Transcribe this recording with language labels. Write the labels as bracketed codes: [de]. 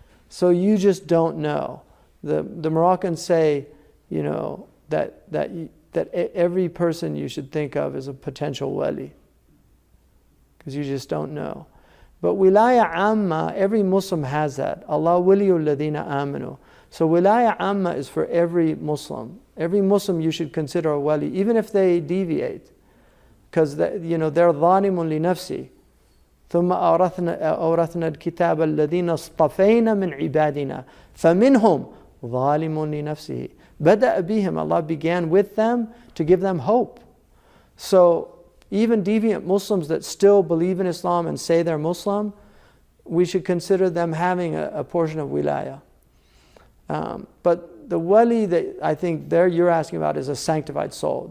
[en] So you just don't know. The Moroccans say, that every person you should think of as a potential wali, because you just don't know. But wilaya amma, every Muslim has that. [ar] Allah waliyul ladina amanu. [en] So wilaya amma is for every Muslim. Every Muslim you should consider a wali, even if they deviate, because they're [ar] dhalimun li nafsi. ثم أورثنا الكتاب الذين اصطفينا من عبادنا فمنهم ظالم لنفسه. بدأ بهم, [en] Allah began with them to give them hope. So even deviant Muslims that still believe in Islam and say they're Muslim, we should consider them having a portion of wilaya. But the wali that I think you're asking about is a sanctified soul.